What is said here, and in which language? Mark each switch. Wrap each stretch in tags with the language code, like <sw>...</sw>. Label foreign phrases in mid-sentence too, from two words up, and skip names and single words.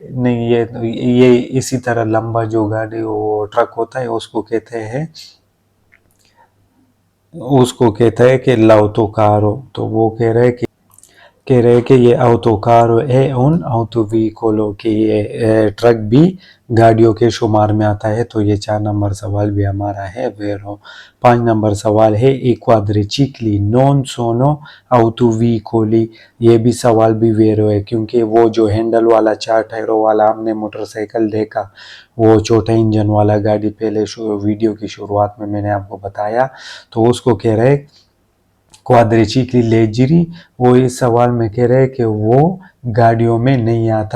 <ur>نہیں، یہ اسی طرح لمبا جو گاڑی وہ ٹرک ہوتا ہے اس کو کہتا ہے کہ l'autocaro. تو وہ کہہ رہے ہیں کہ یہ</ur> <it>autocarro è un autovicolo,</it> <ur>کہ یہ ٹرک بھی گاڑیوں کے شمار میں آتا ہے. تو یہ 4 نمبر سوال بھی ہمارا ہے ویرو. 5 نمبر سوال ہے</ur> <it>i quadricicli non sono autovicoli,</it> <ur>یہ بھی سوال بھی ویرو ہے کیونکہ وہ جو ہینڈل والا 4 ٹائروں والا ہم نے موٹرسائیکل دیکھا، وہ چھوٹا انجن والا گاڑی پہلے ویڈیو کی شروعات میں میں نے آپ کو بتایا، تو اس کو کہہ رہے</ur> <it>quadricicli leggeri,</it> <ur>وہ اس سوال میں کہہ رہے ہیں کہ وہ گاڑیوں میں نہیں آتا.</ur>